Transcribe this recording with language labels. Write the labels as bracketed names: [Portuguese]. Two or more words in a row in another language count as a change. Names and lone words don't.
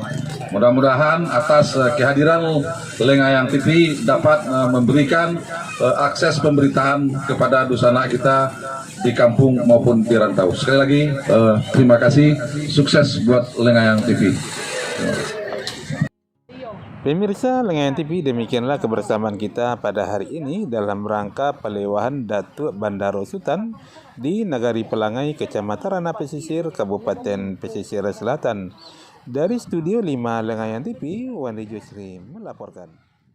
[Indonesian] Mudah-mudahan atas kehadiran Lengayang TV dapat memberikan akses pemberitaan kepada dusana kita di kampung maupun di rantau. Sekali lagi terima kasih, sukses buat Lengayang TV. Pemirsa Lengayang TV, demikianlah kebersamaan kita pada hari ini dalam rangka pelewahan Datuk Bandaro Sultan di Nagari Pelangai, Kecamatan Ranah Pesisir, Kabupaten Pesisir Selatan. Dari Studio 5 Lengayang TV, Wandi Jusri melaporkan.